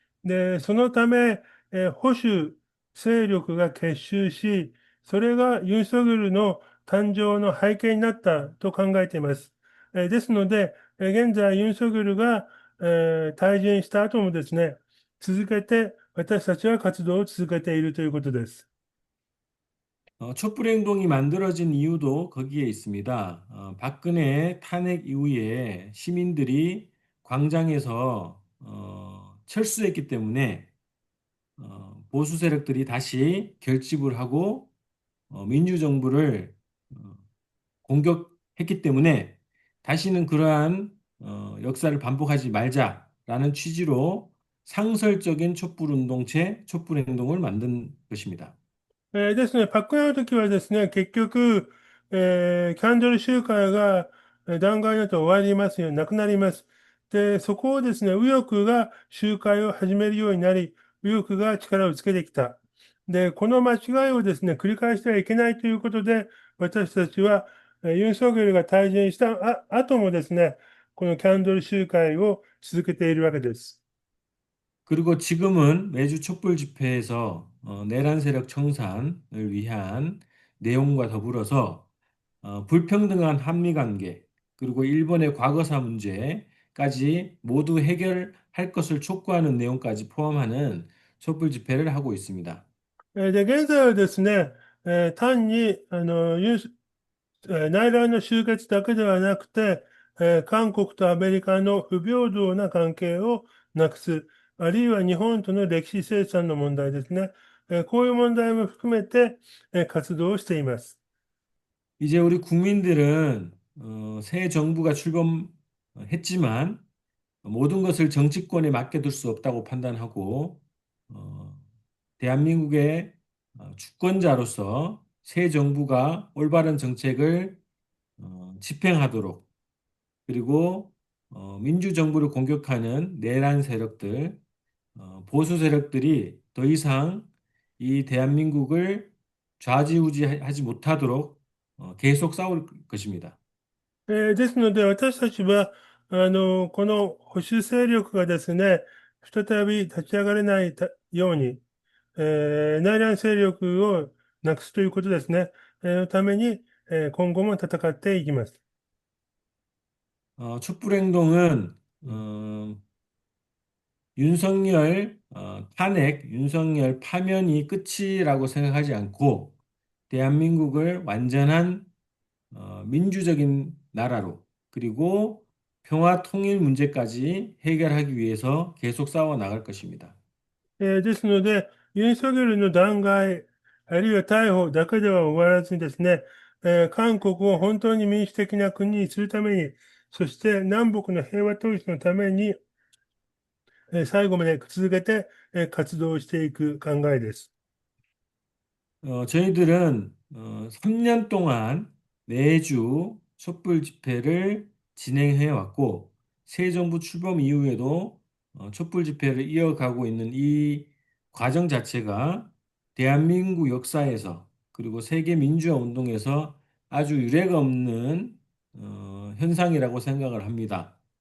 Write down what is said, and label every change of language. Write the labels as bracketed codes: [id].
[ja] で、そのため、保守勢力が結集し、それがユン・ソギョルの誕生の背景になったと考えています。ですので、現在ユン・ソギョルが、退陣した後もですね、続けて私たちは活動を続けているということです。 [ko] 촛불 행동이 만들어진 이유도 거기에 있습니다. 박근혜 탄핵 이후에 시민들이 광장에서 철수했기 때문에 보수 세력들이 다시 결집을 하고 민주정부를 어, 공격했기 때문에 다시는 그러한 역사를 반복하지 말자라는 취지로 상설적인 촛불 운동체, 촛불 행동을 만든 것입니다. [ja] ですね、パックンの時はですね、結局、キャンドル集会が弾劾だと終わりますよ、なくなります。で、そこをですね、右翼が集会を始めるようになり、右翼が力をつけてきた。で、この間違いをですね、繰り返してはいけないということで、私たちは、ユン・ソギョルが退陣した後もですね、このキャンドル集会を続けているわけです。 [ko] 그리고 지금은 매주 촛불 집회에서 내란 세력 청산을 위한 내용과 더불어서 불평등한 한미 관계 그리고 일본의 과거사 문제까지 모두 해결할 것을 촉구하는 내용까지 포함하는 촛불 집회를 하고 있습니다. [ja] で、現在はですね、単に、内乱の終結だけではなくて、韓国とアメリカの不平等な関係をなくす、あるいは日本との歴史清算の問題ですね。こういう問題も含めて、活動をしています。 [ko] 이제 우리 국민들은 새 정부가 출범했지만 모든 것을 정치권에 맡겨둘 수 없다고 판단하고 어, 대한민국의 주권자로서 새 정부가 올바른 정책을 집행하도록 그리고 민주정부를 공격하는 내란 세력들, 보수 세력들이 더 이상 이 대한민국을 좌지우지하지 못하도록 계속 싸울 것입니다. [ja] ですので、私たちは、この保守勢力がですね、再び立ち上がれないように、内乱勢力をなくすということですね。のために、今後も戦っていきます。 [ko] 촛불행동은 うん。 윤석열 탄핵, 윤석열 파면이 끝이라고 생각하지 않고 대한민국을 완전한 민주적인 나라로 그리고 평화 통일 문제까지 해결하기 위해서 계속 싸워 나갈 것입니다. [ja] ですので、ユン・ソギョルの弾劾、あるいは逮捕だけでは終わらずにですね、韓国を本当に民主的な国にするために、そして南北の平和統一のために、最後まで続けて、活動していく考えです。 [ko] 저희들은 3년 동안 매주 촛불 집회를 진행해 왔고, 새 정부 출범 이후에도 촛불 집회를 이어가고 있는 이 과정 자체가 대한민국 역사에서 그리고 세계 민주화 운동에서 아주 유례가 없는 현상이라고 생각을 합니다.